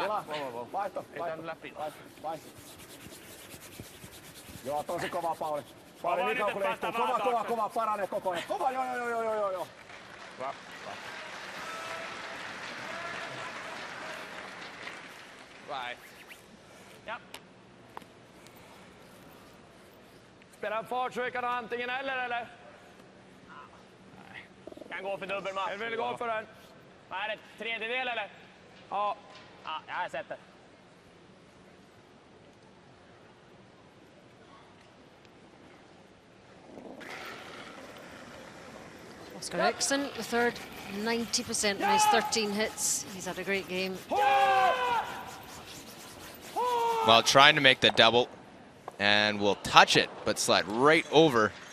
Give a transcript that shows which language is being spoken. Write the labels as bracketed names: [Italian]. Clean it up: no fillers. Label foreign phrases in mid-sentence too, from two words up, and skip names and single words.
[Finnish] Tila. Vaihto. Joo, tosi kova Pauli. Pauli niin kauan kun leistuu. Kova, paranee koko ajan. Kova, joo. Hyvä. Vai. [Swedish] Ja. Spelar fartryckarna antingen eller? Kan gå för dubbelmatch. Jag vill gå för den. Vad är det? Tredjedel eller? Ja. Ja, jag har sett det. [English] Oscar Eriksson, the third, 90% on his 13 hits. He's had a great game. Well, trying to make the double, and will touch it, but slide right over.